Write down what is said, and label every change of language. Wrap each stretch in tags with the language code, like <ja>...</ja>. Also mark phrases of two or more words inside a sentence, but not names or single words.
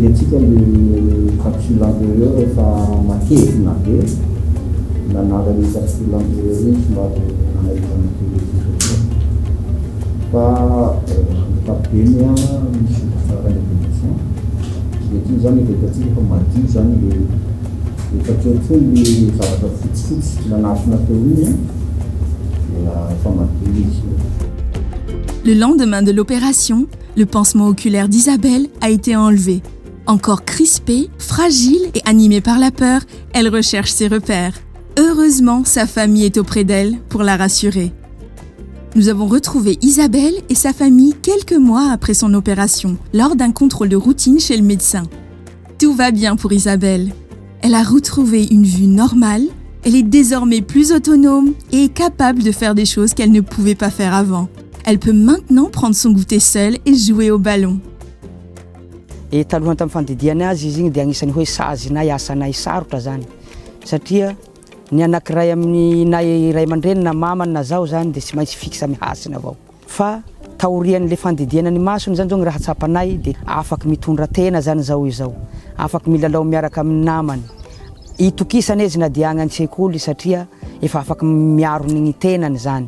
<mg>atsika le</mg> <fr>capsule antérieure</fr> <mg>rehefa matevina be nanala le</mg> <fr>capsule antérieure</fr> <mg>iny somary manahirana kely atsika fa ankapobeny misy tsara le bénédiction dia ty zany evetatsika fa madio zany le fatsoatsony le zavatra fotsifotsy nanasina teo iny fa madio izy.</mg> <fr>Le lendemain de l'opération, le pansement oculaire d'Isabelle a été enlevé. Encore crispée, fragile et animée par la peur, elle recherche ses repères. Heureusement, sa famille est auprès d'elle pour la rassurer. Nous avons retrouvé Isabelle et sa famille quelques mois après son opération, lors d'un contrôle de routine chez le médecin. Tout va bien pour Isabelle. Elle a retrouvé une vue normale, elle est désormais plus autonome et est capable de faire des choses qu'elle ne pouvait pas faire avant. Elle peut maintenant prendre son goûter seule et jouer au ballon.</fr> <mg>E talohany tamin'ny fandidiany azy izy igny dia agnisan'ny hoe sazinay asanay sarotra zany satria ny anankiray amin'ny na ray aman-dreny na mamany na zaho zany dia tsy maintsy fixa mihasina avao fa taorian'le fandidiana ny masony zany zao ny raha tsapanay dia afaky mitondra tena zany zao izao afaky milalao miaraka amin'ny namany itokisana izy na dia agny an-tsekoly satria efa afaky miaro ny tenany zany.</mg>